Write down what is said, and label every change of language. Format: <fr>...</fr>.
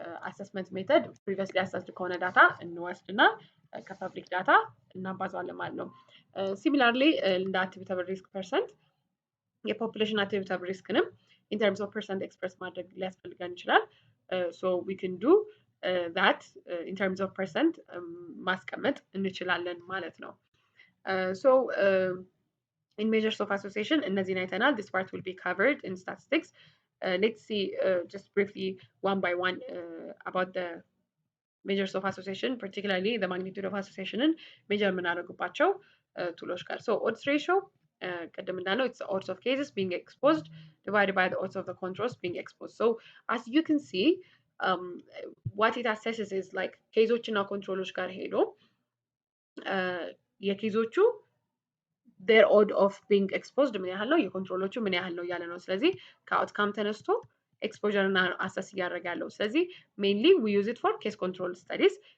<am>assessment method previously assessed ከሆነ ዳታ እንወስድና ከፐብሊክ ዳታ እናባዛዋለን ማለት ነው። ሲሚላርሊ እንደ አትሪቢዩተብል ሪስክ ፐርሰንት የፖፑሌሽን አትሪቢዩተብል ሪስክንም</am> <en>in terms of percent express</en> <am>ማድረግ ሊያስፈልገን ይችላል።</am> <en>so we can do that in terms of percent</en> <am>ማስቀመጥ እንችላለን ማለት ነው።</am> <en>so in measures of association</en> <am>እነዚህን አይተናል.</am> <en>This part will be covered in statistics. Let's see just briefly one by one about the measures of association, particularly the magnitude of association and measure</en> <am>የምናደርጉባቸው ቱሎች ጋር.</am> <en>So odds ratio</en> <am>ቅድም እንዳለው</am> <en>it's the odds of cases being exposed divided by the odds of the controls being exposed.</en> <am>So as you can see what it assesses is like ኬዞች እና ኮንትሮሎች ጋር ሄዶ የኬዞቹ</am> <en>their odd of being exposed</en> <am>ምን ያህል ነው የኮንትሮሎቹ ምን ያህል ነው እያለ ነው። ስለዚህ ከአውትካም ተነስቶ ኤክስፖዠር እና አሰስ እያደረገ ያለው። ስለዚህ ሜንሊ</am> <en>we use it for case control studies.</en>